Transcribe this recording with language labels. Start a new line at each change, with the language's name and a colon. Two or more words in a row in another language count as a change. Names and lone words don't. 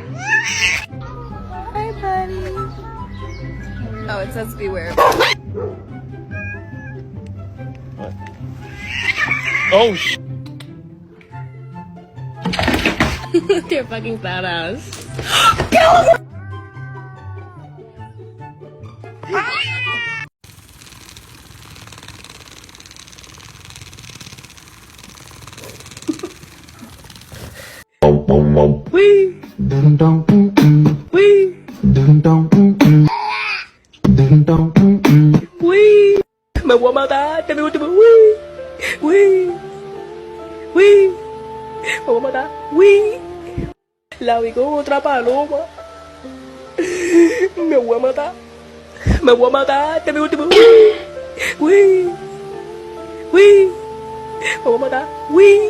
English: Hi, buddy. Oh, it says beware. Oh, sh. You're fucking fat ass. Wee. Dum dum Wee. Dum dum Dum dum Wee.
Spanish: Me voy a matar, te digo, wee. Wee. Wee. Me voy a matar. Wee. La vi con otra paloma. Me voy a matar. Me voy a matar, te digo, wee. Wee. Wee. Me voy a matar. Wee.